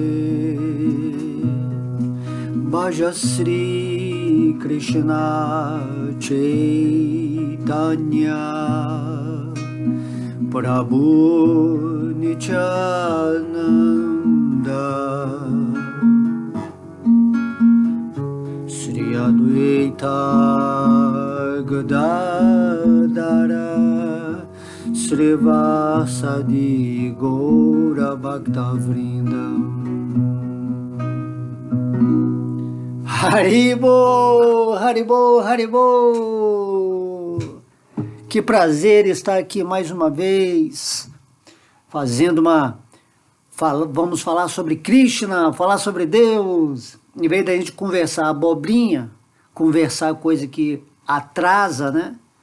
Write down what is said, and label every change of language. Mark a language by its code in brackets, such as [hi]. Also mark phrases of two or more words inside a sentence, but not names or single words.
[sa] Bhaja Shri Krishna Chaitanya Prabhu Nityananda Sri Advaita Gadadara Srivasadi Gaura Bhakta Vrindam. [bn] Haribo, Haribo, Haribo! [pt] Que prazer estar aqui mais uma vez, vamos falar sobre Krishna, falar sobre Deus. Em vez da gente conversar abobrinha, conversar coisa que atrasa, né?